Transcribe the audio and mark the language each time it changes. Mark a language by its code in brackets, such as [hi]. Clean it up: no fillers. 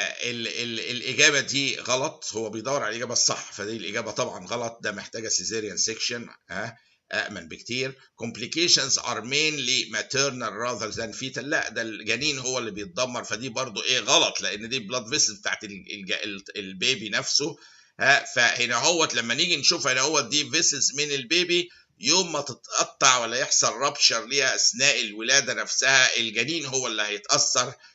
[ar] الإجابة دي غلط، هو بيدور على الإجابة الصح، فدي الإجابة طبعا غلط، ده محتاجة cesarean section أأمن بكتير. [en] complications are mainly maternal rather than fetal. [ar] لا ده الجنين هو اللي بيتدمر، فدي برضو غلط، لأن دي blood vessels بتاعت البيبي نفسه. فهنا لما نيجي نشوف هنا دي vessels من البيبي، يوم ما تتقطع ولا يحصل رابشر ليها أثناء الولادة نفسها الجنين هو اللي هيتأثر.